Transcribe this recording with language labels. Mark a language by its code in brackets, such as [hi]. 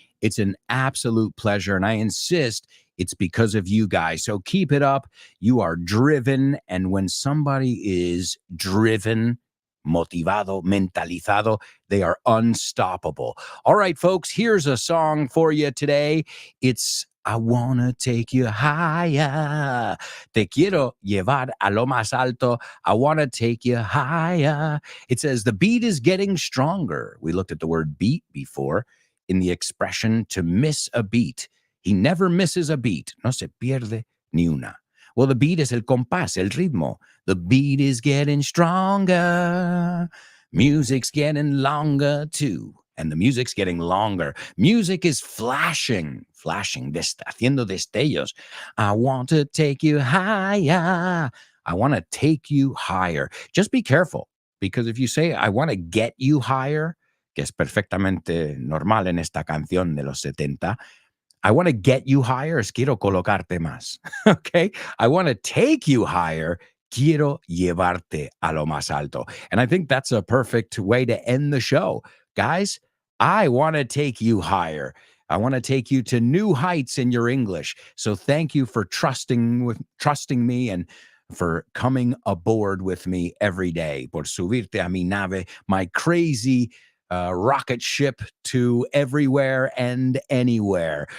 [en] It's an absolute pleasure, and I insist it's because of you guys. So keep it up. You are driven, and when somebody is driven, motivado, mentalizado, they are unstoppable. All right, folks, here's a song for you today. It's I wanna take you higher. [es] Te quiero llevar a lo más alto. [en] I wanna take you higher. It says the beat is getting stronger. We looked at the word beat before in the expression to miss a beat. He never misses a beat. No se pierde ni una. Well, the beat is el compás, el ritmo. The beat is getting stronger. Music's getting longer too. And the music's getting longer. Music is flashing, haciendo destellos. I want to take you higher. I want to take you higher. Just be careful, because if you say, I want to get you higher, que es perfectamente normal en esta canción de los 70, I want to get you higher, es quiero colocarte más, okay? I want to take you higher, quiero llevarte a lo más alto. And I think that's a perfect way to end the show. Guys, I want to take you higher. I want to take you to new heights in your English. So thank you for trusting me and for coming aboard with me every day. Por subirte a mi nave, my crazy rocket ship to everywhere and anywhere.